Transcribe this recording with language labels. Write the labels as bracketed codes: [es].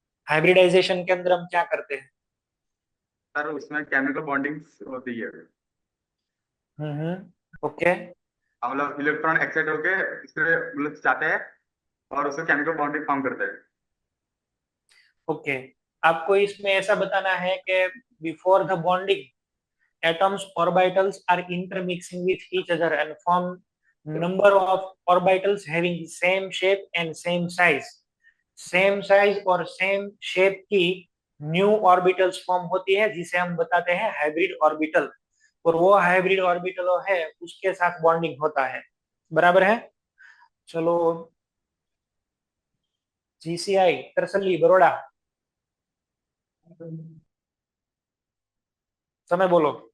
[hi] Hybridisation के अंदर हम क्या करते हैं? सर उसमें केमिकल बॉन्डिंग होती है। ओके। हम लोग इलेक्ट्रॉन एक्साइट होके इसमें मतलब जाते हैं और उससे केमिकल बॉन्डिंग फॉर्म करते हैं। ओके, आपको इसमें ऐसा बताना है कि [en] Before the bonding atoms orbitals are intermixing with each other and form number of orbitals having the same shape and same size। [hi] Same size और सेम शेप की न्यू ऑर्बिटल्स फॉर्म होती है जिसे हम बताते हैं हाइब्रिड ऑर्बिटल। और वो हाइब्रिड ऑर्बिटल है उसके साथ बॉन्डिंग होता है। बराबर है? चलो जीसीआई तरसली बरोड़ा, समय बोलो।